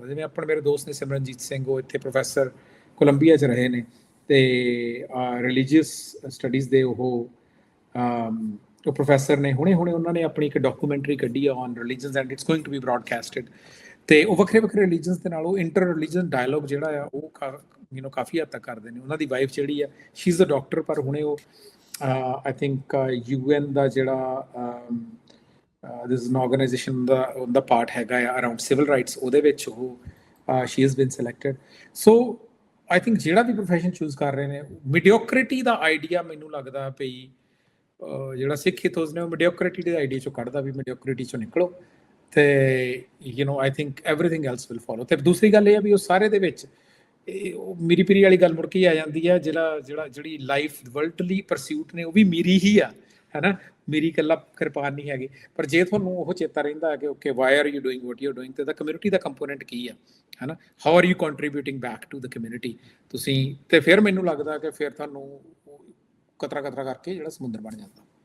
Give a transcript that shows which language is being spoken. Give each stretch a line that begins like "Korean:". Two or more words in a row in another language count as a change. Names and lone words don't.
Punjabi: ਜਿਵੇਂ ਆਪਣੇ ਮੇਰੇ ਦੋਸਤ ਨੇ ਸਿਮਰਨਜੀਤ ਸਿੰਘ ਉਹ ਇੱਥੇ ਪ੍ਰੋਫੈਸਰ ਕੋਲੰਬੀਆ 'ਚ ਰਹੇ ਨੇ ਤੇ
English: religious studies
Punjabi: ਦੇ ਉਹ ਪ੍ਰੋਫੈਸਰ ਨੇ ਹੁਣੇ ਉਹਨਾਂ ਨੇ ਆਪਣੀ ਇੱਕ ਡਾਕੂਮੈਂਟਰੀ ਕੱਢੀ ਆ
English: on religions and it's going to be broadcasted
Punjabi: ਤੇ ਉਹ ਵੱਖਰੇ ਰਿਲੀਜਨਸ ਦੇ ਨਾਲ ਉਹ
English: inter religion dialogue
Punjabi: ਜਿਹੜਾ ਆ ਉਹ ਕਾਫੀ ਹੱਦ ਤੱਕ ਕਰਦੇ ਨੇ। ਉਹਨਾਂ ਦੀ ਵਾਈਫ ਜਿਹੜੀ ਆ
English: she is a doctor
Punjabi: ਪਰ ਹੁਣੇ ਉਹ
English: I think UN
Punjabi: ਦਾ ਜਿਹੜਾ
English: this is an organization
Punjabi: ਦਾ ਪਾਰਟ ਹੈਗਾ ਆ
English: around civil rights
Punjabi: ਉਹਦੇ ਵਿੱਚ ਉਹ
English: she has been selected. So I think
Punjabi: ਜਿਹੜਾ ਵੀ
English: profession choose
Punjabi: ਕਰ ਰਹੇ ਨੇ ਮੀਡੀਓਕ੍ਰਿਟੀ ਦਾ ਆਈਡੀਆ ਮੈਨੂੰ ਲੱਗਦਾ ਪਈ ਜਿਹੜਾ ਸਿੱਖ ਇਥੋਸ ਨੇ ਉਹ ਮੀਡੀਓਕ੍ਰਿਟੀ ਦੇ ਆਈਡੀਆ ਚੋਂ ਕੱਢਦਾ ਵੀ ਮੀਡੀਓਕ੍ਰਿਟੀ ਚੋਂ ਨਿਕਲੋ ਤੇ
English: I think everything else will follow।
Punjabi: ਤੇ ਦੂਸਰੀ ਗੱਲ ਇਹ ਆ ਵੀ ਉਹ ਸਾਰੇ ਦੇ ਵਿੱਚ ਮੀਰੀ ਪੀਰੀ ਵਾਲੀ ਗੱਲ ਮੁੜ ਕੇ ਆ ਜਾਂਦੀ ਆ ਜਿਹੜੀ
English: life worldly pursuit
Punjabi: ਨੇ ਉਹ ਵੀ ਮੀਰੀ ਹੀ ਆ ਹੈ ਨਾ ਮੇਰੀ ਇਕੱਲਾ ਕਿਰਪਾਨ ਨਹੀਂ ਹੈਗੀ। ਪਰ ਜੇ ਤੁਹਾਨੂੰ ਉਹ ਚੇਤਾ ਰਹਿੰਦਾ ਕਿ
English: okay why are you doing what you are doing
Punjabi: ਤੇ ਦਾ ਕਮਿਊਨਿਟੀ ਦਾ ਕੰਪੋਨੈਂਟ ਕੀ ਆ ਹੈ ਨਾ
English: how are you contributing back to the community
Punjabi: ਤੁਸੀਂ ਤੇ ਫਿਰ ਮੈਨੂੰ ਲੱਗਦਾ ਕਿ ਫਿਰ ਤੁਹਾਨੂੰ ਕਤਰਾ ਕਰਕੇ ਜਿਹੜਾ ਸਮੁੰਦਰ ਬਣ ਜਾਂਦਾ।